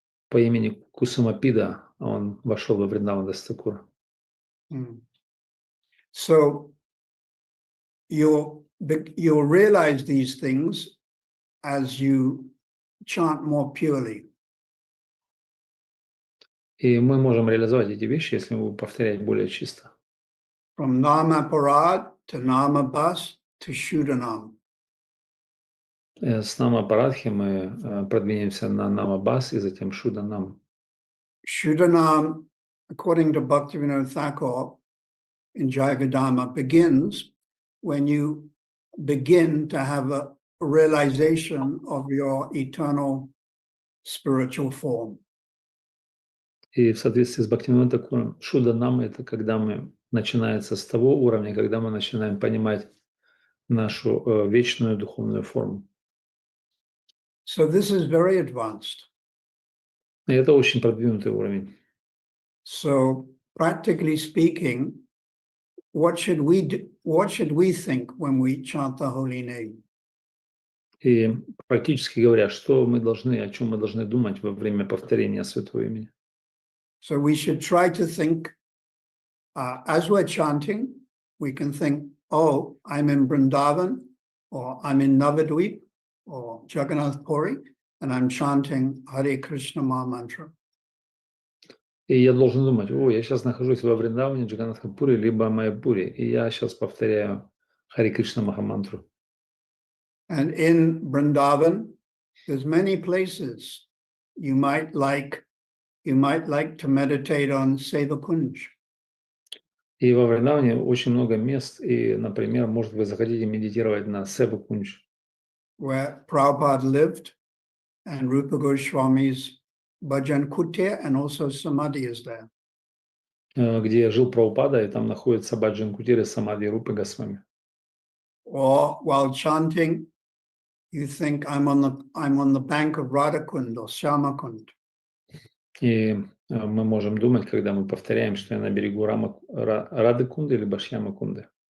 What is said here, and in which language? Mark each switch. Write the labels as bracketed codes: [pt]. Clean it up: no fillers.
[ru] По имени Кусумапида он вошел во Вриндаван Дас Такура. [en] So you'll realize these things as you chant more purely. [ru] И мы можем реализовать эти вещи, если мы будем повторять более чисто. [en] From Nama Parad to Nama Bas to Shudanam. [ru] С Нама Парадхи мы продвинемся на Нама Бас и затем Шуданам. [en] Shudanam, according to Bhaktivinoda Thakur in Jaivedama, begins when you begin to have a realization of your eternal spiritual form. [ru] И в соответствии с Бхактивинодом Такуром, Шуданам — это когда мы начинается с того уровня, когда мы начинаем понимать нашу вечную духовную форму. [en] So this is very advanced. [ru] И это очень продвинутый уровень. [en] So practically speaking, what should we think when we chant the holy name? [ru] И практически говоря, что мы должны, о чем мы должны думать во время повторения святого имени? [en] So we should try to think, as we're chanting, we can think, oh, I'm in Vrindavan, or I'm in Navadvip, or Jagannath Puri, and I'm chanting Hare Krishna Maha Mantra. [ru] И я должен думать, я сейчас нахожусь во Вриндаване, Джаганнатхапуре, либо Майяпуре, и я сейчас повторяю Харе Кришна Махамантру. [en] And in Vrindavan, there's many places you might like to meditate on Seva Kunj. [ru] И во Вриндаване очень много мест, и, например, может, вы захотите медитировать на Сева Кунж, [en] where Prabhupada lived, and Rupa Goswami's Bhajan Kutir, and also Samadhi is there. [ru] где жил Прабхупада, и там находится Баджан Кутир и Самадhi Рупы Госвами. [en] Or while chanting, you think I'm on the bank of Radhakund or Shyamakund. [ru] И мы можем думать, когда мы повторяем, что я на берегу Рады Кунды либо Шьяма Кунды.